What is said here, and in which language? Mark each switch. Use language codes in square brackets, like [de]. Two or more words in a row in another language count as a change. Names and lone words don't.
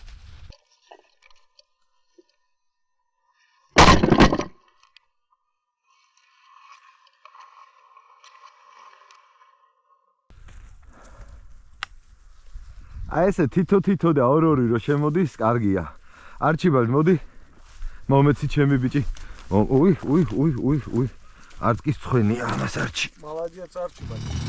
[ka] აი ესე თითო და ორ-ორი რო შემოდის, კარგია. არჩიბალდ მოდი. მომეცი ჩემი ბიჭი. უი. არც კი ცხენია ამას არჩი. [ru] Молодец, Арчи, бать.